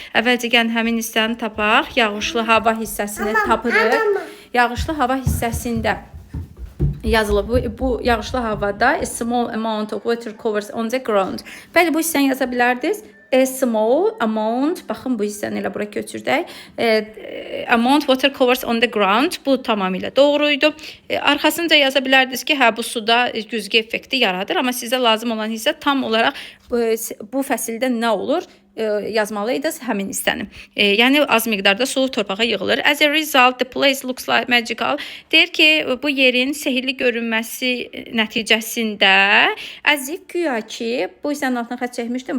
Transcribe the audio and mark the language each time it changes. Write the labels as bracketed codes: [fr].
[az] Əvvəlcə gəlin həmin hissəni tapaq. Yağışlı hava hissəsini tapırıq. Yağışlı hava hissəsində yazılıb. Bu yağışlı havada [en] a small amount of water covers on the ground. [az] Bəli, bu hissəni yaza bilərdiniz. [en] A small amount, [az] baxın bu hissəni elə bura köçürdək. [en] Amount water covers on the ground. [az] Bu tamamilə doğruydu. Arxasınca yaza bilərdiniz ki, hə bu suda güzgü effekti yaradır. Amma sizə lazım olan hissə tam olaraq bu fəsildə nə olur? Yazmalıydınız həmin hissəni. Yəni az miqdarda su torpağa yığılır. [en] As a result, the place looks like magical. [az] Deyir ki, bu yerin sehirli görünməsi nəticəsində [en] as if [az] güya ki, bu hissənin altına xətt çəkmişdim.